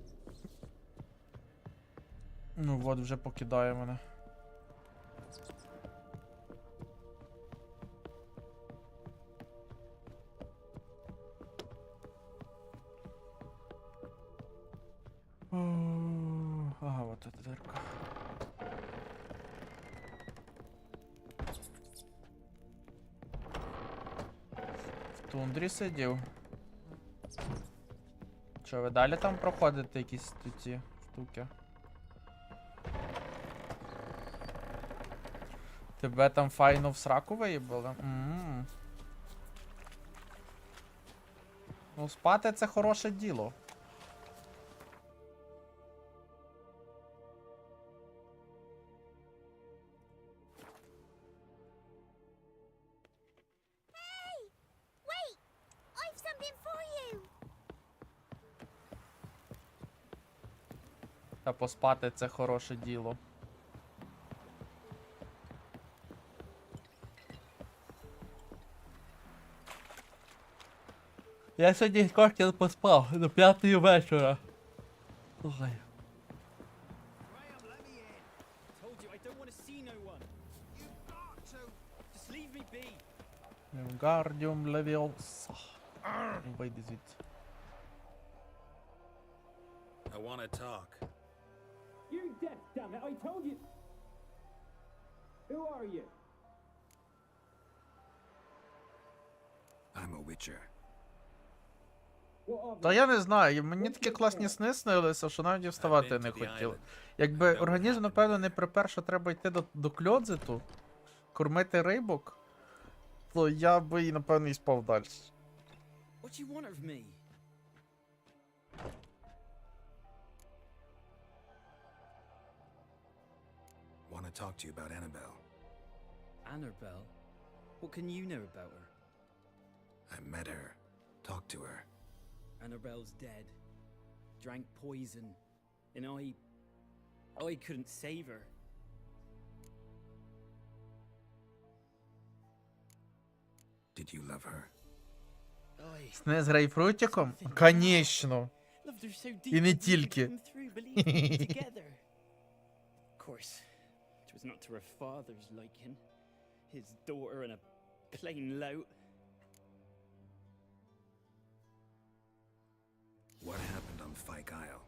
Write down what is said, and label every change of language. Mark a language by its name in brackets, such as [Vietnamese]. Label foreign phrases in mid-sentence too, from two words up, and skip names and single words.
[Ukrainian] Ну от, вже покидає мене. Ага, [Russian] вот эта дырка. [Ukrainian] В тундрі сидів. Що, ви далі там проходите якісь ці штуки? Тебе там файно в сраку виїбали? Ну, спати це хороше діло. [English] Wait! I've something for you! [Ukrainian] Та поспати це хороше діло. Я сьогодні хотів поспав до 5 вечора. Ой. [English] Told you I don't want to see no one. You've got to. Just leave me be. [Ukrainian] Guardium Leviosa. Вийди звідси. [English] I want to talk. You're deaf, damn it! I told you. Who are you? I'm a witcher. [Ukrainian] Та я не знаю, мені такі класні сни снилися, що навіть і вставати не хотів. Якби організм, напевно, не припер, що треба йти до кльодзиту, кормити рибок, то я би і, напевно, і спав далі. [English] What do you want of me? Want to talk to you about Annabelle. Annabelle? What can you know about her? I met her. Talked to her. Annabelle's dead. Drank poison. And I couldn't save her. Did you love her? [Ukrainian] Сни з грейпфрутиком? Конечно. [English] Loved her so [Ukrainian] І не [English] deeply we [Ukrainian] тільки. [English] came through believing together. Of course, it was not to her father's liking. His daughter and a plain lout. What happened on Fyke Isle?